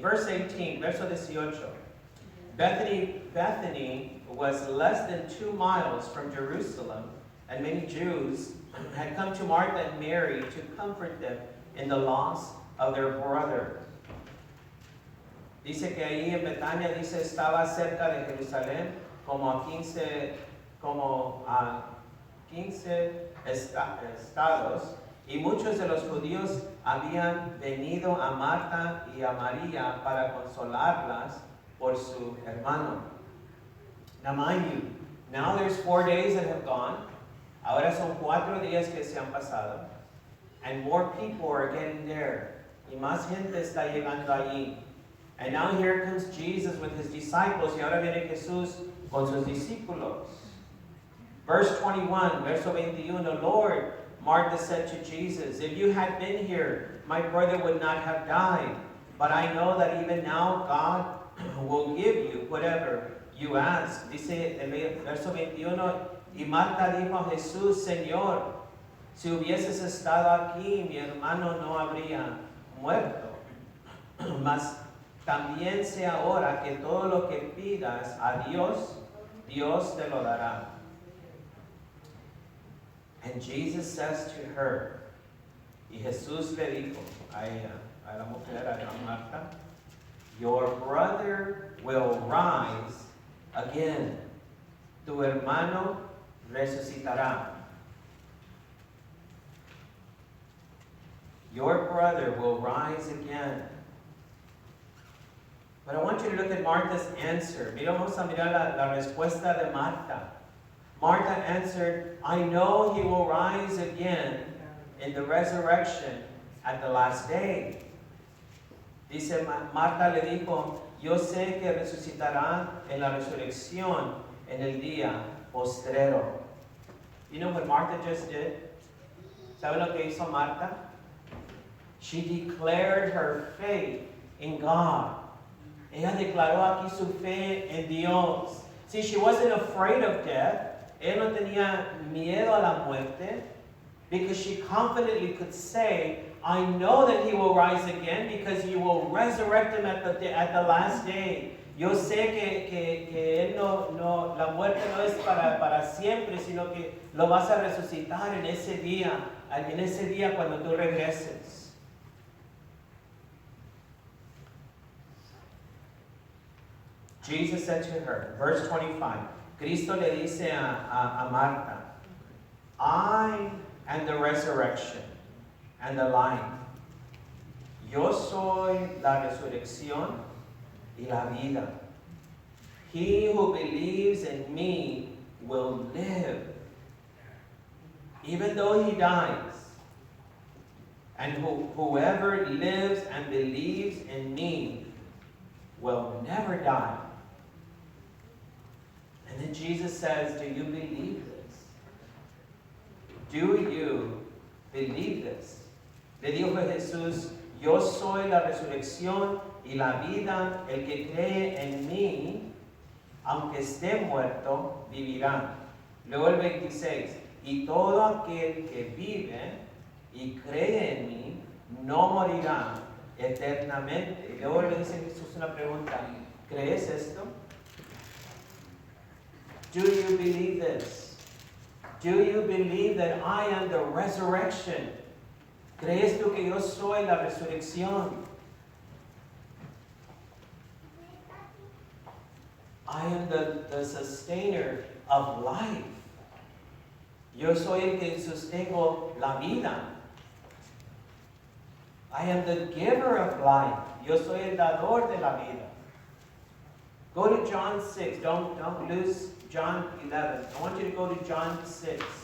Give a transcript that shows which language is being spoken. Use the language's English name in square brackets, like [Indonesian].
[English] Verse 18, [Spanish] verso 18. [English] Bethany was less than 2 miles from Jerusalem, and many Jews had come to Martha and Mary to comfort them in the loss of their brother. [Spanish] Dice que ahí en Betania, dice, estaba cerca de Jerusalén, como a 15 estados, y muchos de los judíos habían venido a Marta y a María para consolarlas por su hermano. [English] Now mind you, now there's 4 days that have gone. [Spanish] Ahora son 4 días que se han pasado. [English] And more people are getting there. [Spanish] Y más gente está llegando allí. [English] And now here comes Jesus with his disciples. [Spanish] Y ahora viene Jesús con sus discípulos. [English] Verse 21, [Spanish] verso 21, [English] Lord, Martha said to Jesus, if you had been here, my brother would not have died. But I know that even now God will give you whatever you ask. [Spanish] Dice el verso 21, y Marta dijo a Jesús, Señor, si hubieses estado aquí, mi hermano no habría muerto. Mas también sé ahora que todo lo que pidas a Dios, Dios te lo dará. [English] And Jesus says to her, [Spanish] y Jesús le dijo a ella, a la mujer, a Marta, [English] your brother will rise again. [Spanish] Tu hermano resucitará. [English] Your brother will rise again. But I want you to look at Martha's answer. [Spanish] Vamos a mirar la respuesta de Marta. [English] Martha answered, I know he will rise again in the resurrection at the last day. [Spanish] Dice Marta le dijo, yo sé que resucitará en la resurrección en el día postrero. [English] You know what Martha just did? [Spanish] ¿Sabe lo que hizo Marta? [English] She declared her faith in God. [Spanish] Ella declaró aquí su fe en Dios. [English] See, she wasn't afraid of death. [Spanish] Ella no tenía miedo a la muerte, [English] because she confidently could say, I know that he will rise again because you will resurrect him at the last day. [Spanish] Yo sé que él la muerte no es para siempre, sino que lo vas a resucitar en ese día cuando tú regreses. [English] Jesus said to her, verse 25, [Spanish] Cristo le dice a Marta, [English] I am the resurrection and the life. [Spanish] Yo soy la resurrección y la vida. [English] He who believes in me will live, even though he dies. And whoever lives and believes in me will never die. And then Jesus says, do you believe this? Do you believe this? [Spanish] Le dijo Jesús, yo soy la resurrección y la vida. El que cree en mí, aunque esté muerto, vivirá. Luego el 26, y todo aquel que vive y cree en mí, no morirá eternamente. Y luego le dice Jesús una pregunta, ¿crees esto? [English] Do you believe this? Do you believe that I am the resurrection? [Spanish] ¿Crees tú que yo soy la resurrección? [English] I am the sustainer of life. [Spanish] Yo soy el que sostengo la vida. [English] I am the giver of life. [Spanish] Yo soy el dador de la vida. [English] Go to John 6. Don't lose John 11. I want you to go to John 6.